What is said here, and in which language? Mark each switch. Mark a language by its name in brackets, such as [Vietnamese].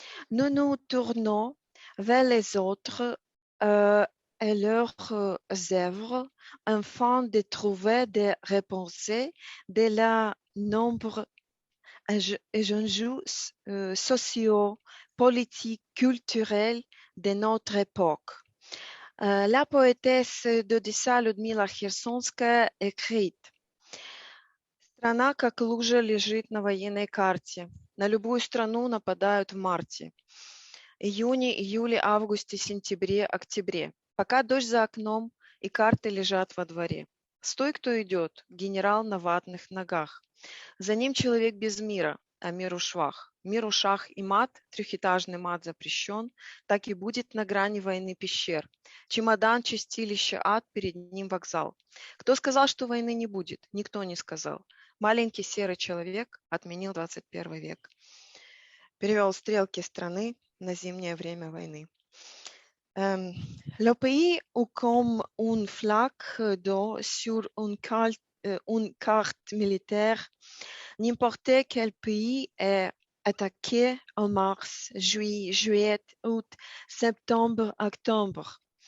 [French] Nous nous tournons vers les autres et leurs œuvres afin de trouver des réponses de la nombre enjeux sociaux, politiques, culturels de notre époque. [Russian] La поэтесса d'Одесса Людмила Херсонская écrit: Страна, как лужа, лежит на военной карте. На любую страну нападают в марте. Июне, июле, августе, сентябре, октябре. Пока дождь за окном и карты лежат во дворе. Стой, кто идет, генерал на ватных ногах. За ним человек без мира, а миру швах. Миру шах и мат, трехэтажный мат запрещен, так и будет на грани войны пещер. Чемодан, чистилище, ад, перед ним вокзал. Кто сказал, что войны не будет? Никто не сказал. Маленький серый человек отменил 21 век. Перевел стрелки страны на зимнее время войны. [French] Le pays ou comme une flaque d'eau sur une carte militaire. N'importe quel pays est attaqué en mars, juillet, août, septembre, octobre.